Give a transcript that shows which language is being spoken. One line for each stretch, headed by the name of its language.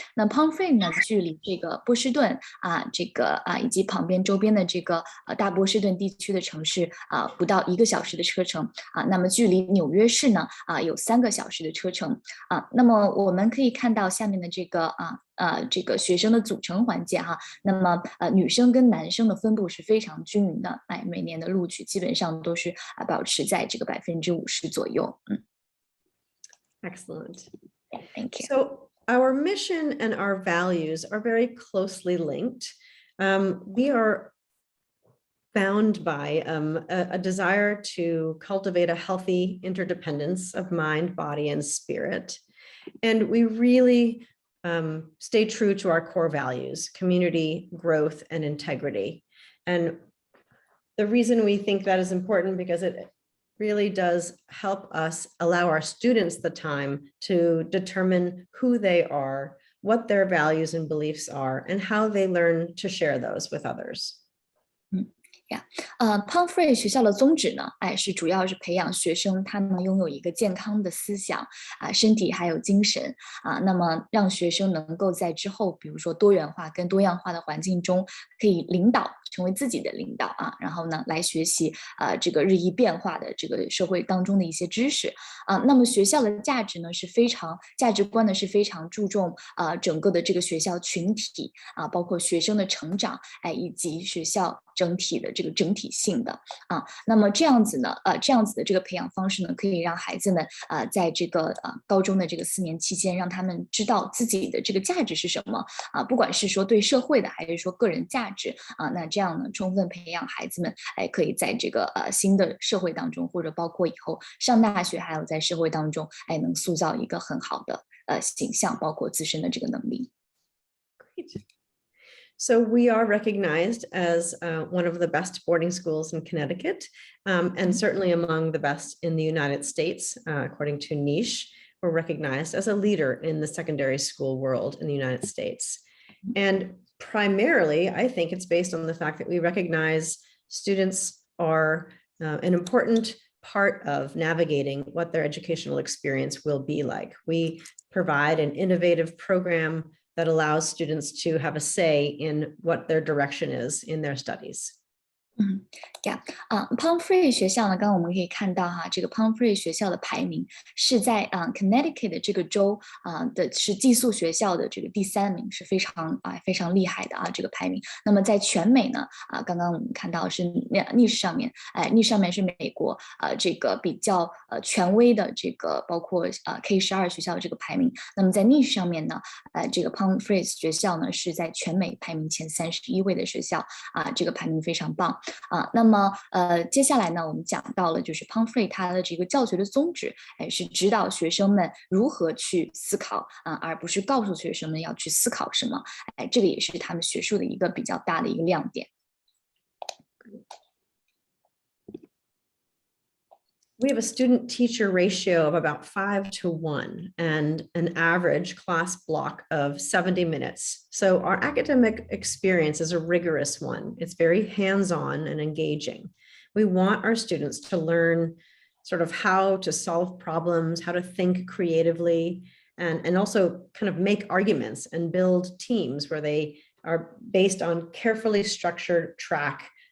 Chinese: 那 Pomfret 呢，距离这个波士顿这个以及旁边周边的这个大波士顿地区的城市不到1个小时的车程那么距离纽约市呢有3个小时的车程那么我们可以看到下面的这个这个学生的组成环节那么女生跟男生的分布是非常均匀的，每年的录取基本上都是保持在这个50%左右。
English: Excellent. Thank you. So our mission and our values are very closely linked. We are bound by a desire to cultivate a healthy interdependence of mind, body, and spirit. And we really stay true to our core values, community, growth, and integrity. And the reason we think that is important because it really does help us allow our students the time to determine who they are, what their values and beliefs are, and how they learn to share those with others.
Chinese: Pomfret 学校的宗旨呢，是主要是培养学生他们拥有一个健康的思想身体还有精神那么让学生能够在之后，比如说多元化跟多样化的环境中，可以领导，成为自己的领导然后呢，来学习这个日益变化的这个社会当中的一些知识那么学校的价值呢价值观呢是非常注重整个的这个学校群体包括学生的成长以及学校整体的这个整体性的那么这样子呢这样子的这个培养方式呢，可以让孩子们在这个高中的这个4年期间，让他们知道自己的这个价值是什么不管是说对社会的，还是说个人价值那这样呢，充分培养孩子们可以在这个新的社会当中，或者包括以后上大学，还有在社会当中能塑造一个很好的形象，包括自身的这个能力。
English: Great. So we are recognized as one of the best boarding schools in Connecticut, and certainly among the best in the United States, according to Niche. We're recognized as a leader in the secondary school world in the United States. And primarily, I think it's based on the fact that we recognize students are an important part of navigating what their educational experience will be like. We provide an innovative program that allows students to have a say in what their direction is in their studies.
Chinese: Pomfret 学校呢，刚刚我们可以看到这个 Pomfret 学校的排名是在Connecticut 的这个州的是寄宿学校的这个第3名，是非常厉害的这个排名。那么在全美呢刚刚我们看到是Niche上面Niche上面是美国这个比较权威的这个包括K-12学校的这个排名。那么在Niche上面呢这个 Pomfret 学校呢是在全美排名前31位的学校这个排名非常棒那么接下来呢，我们讲到了就是 Pomfret 它的这个教学的宗旨，是指导学生们如何去思考而不是告诉学生们要去思考什么，这个也是他们学术的一个比较大的一个亮点。
English: We have a student-teacher ratio of about 5:1 and an average class block of 70 minutes. So our academic experience is a rigorous one. It's very hands-on and engaging. We want our students to learn sort of how to solve problems, how to think creatively, and also kind of make arguments and build teams where they are based on carefully structured track.